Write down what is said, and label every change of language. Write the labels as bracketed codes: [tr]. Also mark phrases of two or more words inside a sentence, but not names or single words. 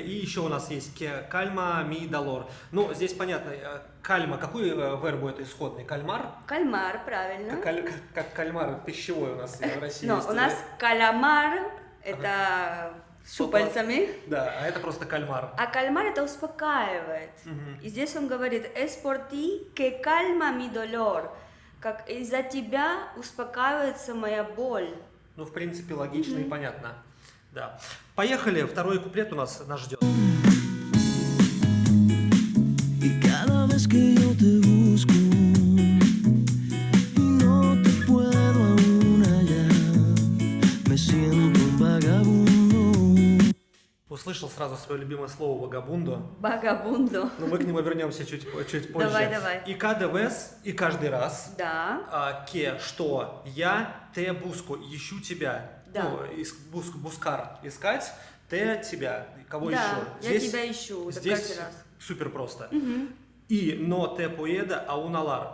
[ru] И еще у нас есть [es] calma, mi, dolor. [ru] Ну, здесь понятно, кальма, какой вербу это исходный? Кальмар? Кальмар, правильно. Как кальмар пищевой у нас в России Но есть. у нас каламар, это с щупальцами. Да, а это просто кальмар. А кальмар это успокаивает. И здесь он говорит, [es] es por ti que calma mi dolor. [ru] Как из-за тебя успокаивается моя боль. Ну, в принципе, логично и понятно. Да. Поехали, второй куплет у нас ждет. [es] Y cada vez que yo te busco y no te puedo aún hallar, me siento un vagabundo. [ru] Услышал сразу свое любимое слово «вагабундо». Багабунду. Но мы к нему вернемся чуть позже. Давай. [es] И cada vez, [ru] и каждый раз. Да. Ке, что я, [es] te busco, [ru] ищу тебя. Да. Ну, бускар искать, те тебя. Кого Да, еще? я тебя ищу, это здесь каждый раз. супер просто. И [es] no te puedo aún hallar.